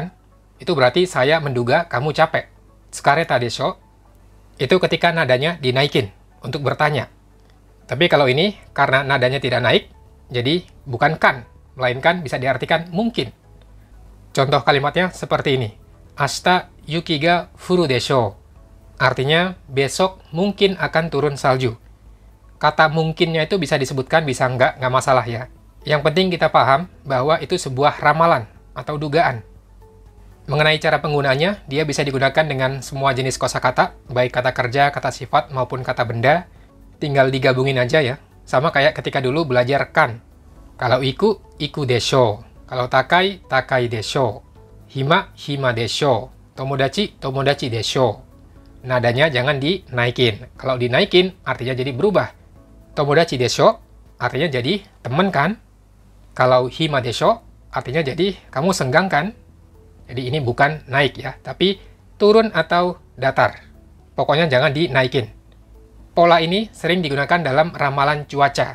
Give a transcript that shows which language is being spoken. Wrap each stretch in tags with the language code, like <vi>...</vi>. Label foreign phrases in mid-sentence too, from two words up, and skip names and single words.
<id>Itu berarti saya menduga kamu capek.</id> <ja>疲れたでしょ.</ja> <id>Itu ketika nadanya dinaikin untuk bertanya. Tapi kalau ini, karena nadanya tidak naik, jadi bukan kan, melainkan bisa diartikan mungkin. Contoh kalimatnya seperti ini.</id> <ja>明日雪が降るでしょ.</ja> <id>Artinya, besok mungkin akan turun salju. Kata mungkinnya itu bisa disebutkan, bisa nggak masalah ya. Yang penting kita paham bahwa itu sebuah ramalan atau dugaan. Mengenai cara penggunanya, dia bisa digunakan dengan semua jenis kosakata, baik kata kerja, kata sifat, maupun kata benda. Tinggal digabungin aja ya. Sama kayak ketika dulu belajar kan. Kalau iku,</id> <ja>行くでしょ.</ja> <id>Kalau takai,</id> <ja>高いでしょ. 暇、暇でしょ. 友達、友達でしょ.</ja> <id>Nadanya jangan dinaikin. Kalau dinaikin, artinya jadi berubah.</id> <ja>友達でしょ,</ja> <id>artinya jadi temen kan? Kalau</id> <ja>暇でしょ,</ja> <id>artinya jadi kamu senggang kan? Jadi ini bukan naik ya, tapi turun atau datar. pokoknya jangan dinaikin. Pola ini sering digunakan dalam ramalan cuaca.</id>